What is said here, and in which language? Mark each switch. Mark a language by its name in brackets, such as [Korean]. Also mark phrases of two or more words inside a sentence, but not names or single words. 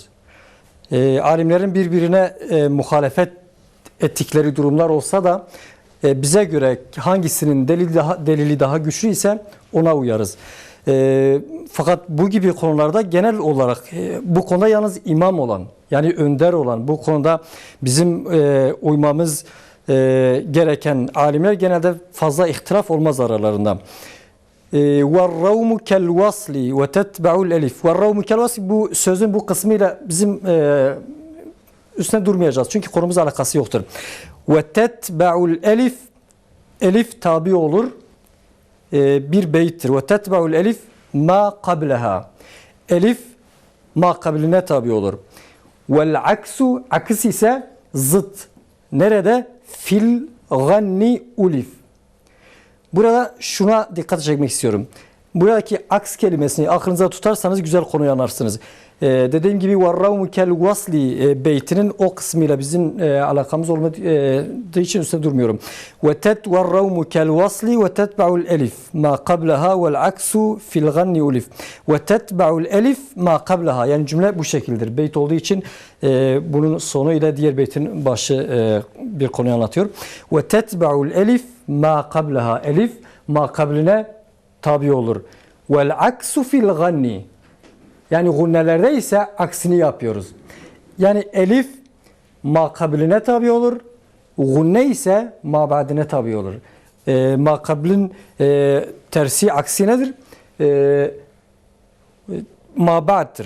[Turkish] Alimlerin birbirine muhalefet ettikleri durumlar olsa da bize göre hangisinin delili daha güçlü ise ona uyarız. Fakat bu gibi konularda genel olarak bu konuda yalnız imam olan, yani önder olan, bu konuda bizim uymamız gereken alimler genelde fazla ihtilaf olmaz aralarında. [Arabic] وَالرَّوْمُ كَالْوَصْلِ وَتَتْبَعُ الْاَلِفِ وَالرَّوْمُ كَالْوَصْلِ [Turkish] Bu sözün bu kısmıyla bizim üstüne durmayacağız. Çünkü konumuz alakası yoktur. [Arabic] وَتَتْبَعُ الْاَلِفِ [Turkish] Elif tabi olur. Bir beyittir. [Arabic] وَتَتْبَعُ الْاَلِفِ مَا قَبْلَهَا [Turkish] Elif ma kabiline tabi olur. وَالْعَكْسُ Aks ise zıt. [Arabic] Nerede? في الغنّ ألف. [Turkish] Burada şuna dikkat çekmek istiyorum. Buradaki aks kelimesini aklınıza tutarsanız güzel konuyu anlarsınız. Dediğim gibi [Arabic] وَالرَّوْمُ كَالْوَصْلِ [Turkish] beytinin o kısmıyla bizim alakamız olmadığı için üstüne durmuyorum. [Arabic] وَالرَّوْمُ كَالْوَصْلِ وَتَتْبَعُ الْاَلِفِ مَا قَبْلَهَا وَالْعَكْسُ فِي الْغَنِّ ulif. وَتَتْبَعُ الْاَلِفِ مَا قَبْلَهَا [Turkish] Yani cümle bu şekildir. Beyt olduğu için bunun sonu ile diğer beytin başı bir konuyu anlatıyor. [Arabic] وَتَتْبَعُ الْاَلِفِ مَا قَبْلَهَا [Turkish] Elif ma kabline tabi olur. [Arabic] وَالْعَكْسُ فِي الْغَنِّ [Turkish] Yani gunnelerde ise aksini yapıyoruz. Yani elif makabiline tabi olur. Gunne ise mabadine tabi olur. Makabilin tersi aksi nedir? Mabaddır.